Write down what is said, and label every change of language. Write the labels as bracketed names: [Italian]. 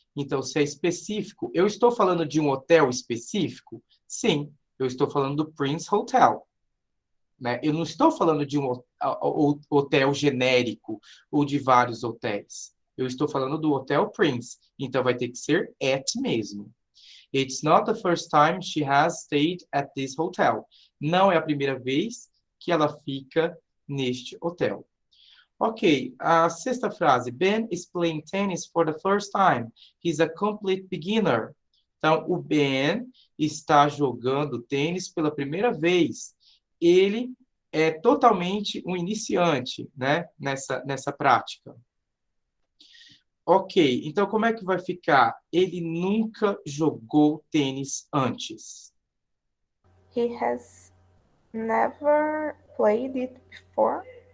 [Portuguese] Então, se é específico, eu estou falando de um hotel específico? Sim, eu estou falando do Prince Hotel, né? Eu não estou falando de um hotel genérico ou de vários hotéis. Eu estou falando do Hotel Prince, então vai ter que ser at mesmo. [English] It's not the first time she has stayed at this hotel. [Portuguese] Não é a primeira vez que ela fica neste hotel. Ok, a sexta frase. [English] Ben is playing tennis for the first time. He's a complete beginner. [Portuguese] Então, o Ben está jogando tênis pela primeira vez. Ele é totalmente um iniciante, né, nessa prática. Ok, então como é que vai ficar? Ele nunca jogou tênis antes. [English] He has never played it before.